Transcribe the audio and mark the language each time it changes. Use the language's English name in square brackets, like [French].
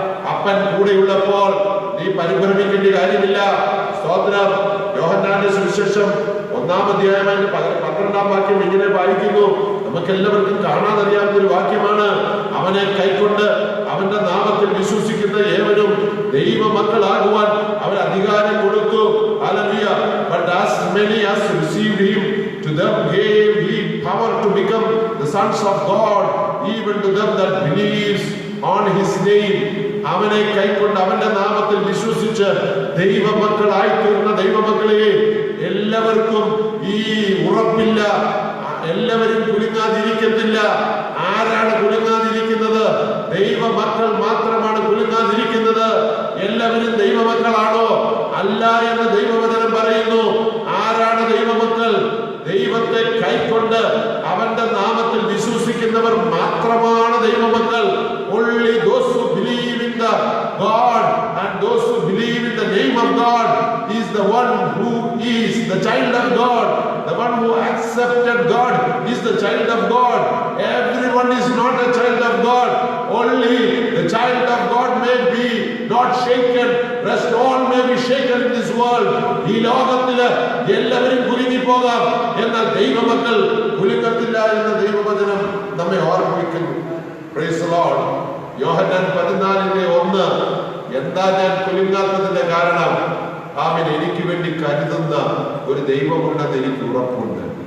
[Malayalam] അപ്പൻ കൂടെയുള്ളപ്പോൾ നീ പരിഭ്രമിക്കേണ്ട കാര്യമില്ല. സ്തോത്രം. യോഹന്നാന്റെ സുവിശേഷം 1-ാം അധ്യായം 12-ാം വാക്യം ഇങ്ങനെ വായിക്കുന്നു. നമുക്കെല്ലാവർക്കും കാണാതറിയാവുന്ന ഒരു വാക്യമാണ്. അവനെ കൈക്കൊണ്ട് അവന്റെ നാമത്തിൽ വിശ്വസിക്കുന്ന ഏവനും ദൈവ മക്കളാകുവാൻ അവൻ അധികാരം കൊടുത്തു. Hallelujah. [English] But as many as received him, to them gave he power to become the sons of God, even to them that believes on his name. [Malayalam] അവനെ കൈക്കൊണ്ട് അവന്റെ നാമത്തിൽ വിശ്വസിച്ച് ദൈവമക്കളായി തീർന്ന ദൈവമക്കളെ, എല്ലാവർക്കും ഈ ഉറപ്പില്ല. എല്ലാവരും കുലുങ്ങാതിരിക്കത്തില്ല. ആരാണ് കുലുങ്ങാതിരിക്കുന്നത്? ദൈവമക്കൾ മാത്രമാണ് കുലുങ്ങാതിരിക്കുന്നത്. എല്ലാവരും ദൈവമക്കളാണോ? അല്ല എന്ന് ദൈവവചനം പറയുന്നു. ആരാണ് ദൈവമക്കൾ? ദൈവത്തെ കൈക്കൊണ്ട് അവന്റെ നാമത്തിൽ വിശ്വസിക്കുന്നവർ മാത്രമാണ് ദൈവമക്കൾ. [English] Only those who believe in the God and those who believe in the name of God is the one who is the child of God. The one who accepted God is the child of God. Everyone is not a child of God. Only the child of God may be not shaken. Rest all may be shaken in this world. [Malayalam] ഈ ലോകത്തില് എല്ലാവരും കുലുങ്ങി പോകാം. എന്നാൽ ദൈവമക്കൾ കുലുങ്ങത്തില്ല എന്ന ദൈവവചനം നമ്മെ ഓർമ്മിക്കുന്നു. [English] Praise the Lord. [Malayalam] യോഹന്നാൻ 14:1. എന്താ ഞാൻ കുലുങ്ങാത്തതിന്റെ കാരണം? ആമേൻ. എനിക്ക് വേണ്ടി കരുതുന്ന ഒരു ദൈവമുണ്ടെന്ന് എനിക്ക് ഉറപ്പുണ്ട്.